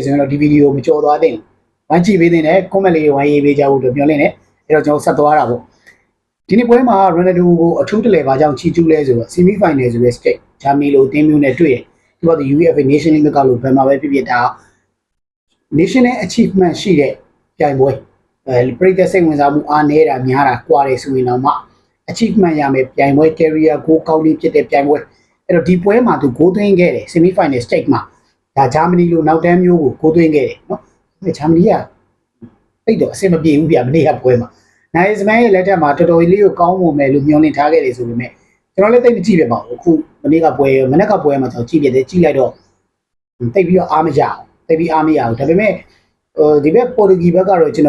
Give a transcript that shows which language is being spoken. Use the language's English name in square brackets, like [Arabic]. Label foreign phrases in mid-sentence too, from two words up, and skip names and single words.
[Burmese] ဆိုရင်တော့ဒီဗီဒီယိုမကြော်သွားသင့်ဘူးဝိုင်းကြည့်ပေးသင့်တယ် comment လေးဝိုင်းရေးပေးကြဖို့တို့ပြောလင်းတယ်အဲ့တော့ကျွန်တော်ဆက်သွားတာပေါ့ဒီနေ့ပွဲမှာ Ronaldo ကိုအထူးတလဲပါကြောင့်ချီးကျူးလဲဆိုတော့ [English] Semi Final [Burmese] ဆိုတဲ့ stage ဂျာမနီလိုအသင်းမျိုးနဲ့တွေ့တယ်ဒီတော့ UEFA Nation League ကလို့ဘယ်မှာပဲဖြစ်ဖြစ်ဒါ [English] national achievement [Burmese] ရှိတဲ့ပြိုင်ပွဲပြည်သက်စိတ်ဝင်စားမှုအားနည်းတာများတာကွာတယ်ဆိုရင်တော့မှ achievement ရ မယ်ပြိုင်ပွဲ [English] career goal [Burmese] ကောင်းလေးဖြစ်တဲ့ပြိုင်ပွဲအဲ့တော့ဒီပွဲမှာသူ goal သွင်းခဲ့တယ် [English] semi final stage [Burmese] မှာဒါဂျာမနီလိုနောက်တန်းမျိုးကို goal သွင်းခဲ့တယ်နော်ဂျာမနီကတိတ်တော့အဆင်မပြေဘူးဗျမနေ့ကပွဲမှာနိုင်စမန်ရဲ့လက်ထက်မှာတော်တော်လေးကိုကောင်းမွန်မယ်လို့မျှော်လင့်ထားခဲ့တယ်ဆိုပေမဲ့ကျွန်တော်လည်းတိတ်မကြည့်ပြပါဘူးအခုမနေ့ကပွဲမနေ့ကပွဲမှာကျွန်တော်ကြည့်ပြတယ်ကြည့်လိုက်တော့တိတ်ပြီးတော့အားမရအောင်တိတ်ပြီးအားမရဘူးဒါပေမဲ့ဒီဘက်ပေါ်တူဂီဘက်ကတော့ကျွန်